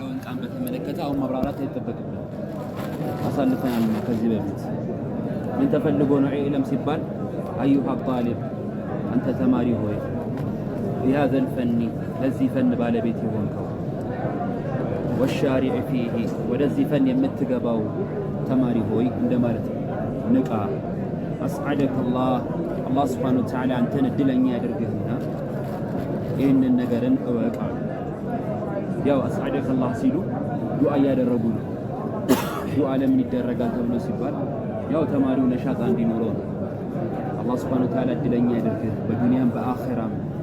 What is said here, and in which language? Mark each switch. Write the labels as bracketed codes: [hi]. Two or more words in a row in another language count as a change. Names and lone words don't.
[am] ሙሳበቃን በተመለከተ አሁን ማብራራት አይጠበቅብንም፣ አሳልፈናል ከዚህ በፊት። ምን ተፈልጎ ነው ኢዕለም ሲባል [ar] أيها طالب [am] አንተ ተማሪ ሆይ [ar] بهذا الفن [am] ለዚህ ፈን ባለቤት የሆንከው [ar] والشارع فيه [am] ወደዚህ ፈን የምትገባው ተማሪ ሆይ እንደማለት ንቃ። [ar] أسعدك الله سبحانه وتعالى [am] አንተን እድለኛ ያድርግህና ይህንን ነገርን እወቅ አሉ። ያው [ar] أسعدك الله [am] ሲሉ ዱዓ እያደረጉ ነው። ዱዓ ለምን ይደረጋል ተብሎ ሲባል ያው ተማሪው ነሻጣ እንዲኖረው ነው። [ar] الله سبحانه وتعالى [am] እድለኛ ያድርግህ በዱንያም በአኺራም